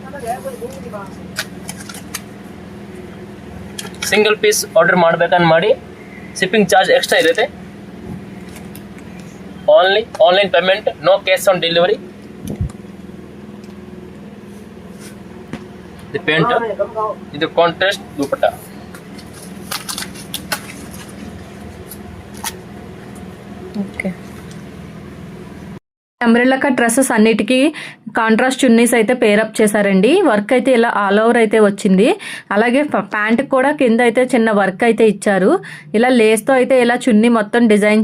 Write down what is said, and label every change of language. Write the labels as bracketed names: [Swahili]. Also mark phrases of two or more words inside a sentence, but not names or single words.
[English] single piece order [Kannada] ಮಾಡ್ಬೇಕಂತ ಮಾಡಿ [English] shipping charge extra [Kannada] ಇರುತ್ತೆ [English] only online payment no cash on delivery [Kannada] ಇದು ಪ್ಯಾಂಟ್ ಇದು ಕಾಂಟ್ರಾಸ್ಟ್ ದುಪಟ್ಟ [English] okay umbrella cut dresses [Telugu] అన్నిటికీ కాంట్రాస్ట్ చున్నీస్ అయితే పేరప్ చేశారండి వర్క్ అయితే ఇలా [English] all over [Telugu] అయితే వచ్చింది అలాగే ప్యాంట్ కూడా కింద అయితే చిన్న వర్క్ అయితే ఇచ్చారు ఇలా లేస్తో అయితే ఇలా చున్నీ మొత్తం డిజైన్